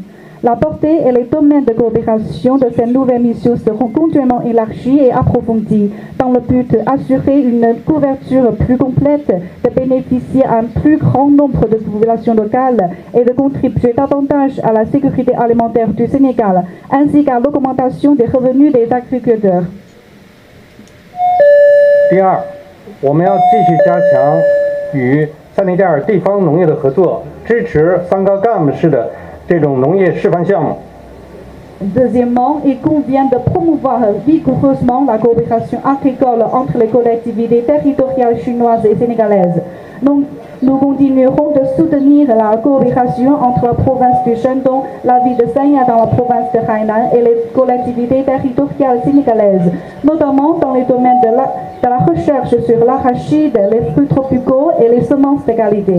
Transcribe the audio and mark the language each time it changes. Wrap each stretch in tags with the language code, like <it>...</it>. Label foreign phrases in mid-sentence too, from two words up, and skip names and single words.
<fr>La portée et les domaines de coopération de cette nouvelle mission seront continuellement élargis et approfondis dans le but d'assurer une couverture plus complète, de bénéficier à un plus grand nombre de populations locales et de contribuer davantage à la sécurité alimentaire du Sénégal, ainsi qu'à l'augmentation des revenus des agriculteurs.</fr> <zh>第二，我们要继续加强与塞内加尔地方农业的合作，支持Sangagam式的这种农业示范项目。</zh> <fr>Deuxièmement, il convient de promouvoir vigoureusement la coopération agricole entre les collectivités territoriales chinoises et sénégalaises. Nous continuerons de soutenir la coopération entre la province du Shandong, la ville de Sanya dans la province de Hainan et les collectivités territoriales sénégalaises, notamment dans les domaines de la recherche sur l'arachide, les fruits tropicaux et les semences de qualité.</fr>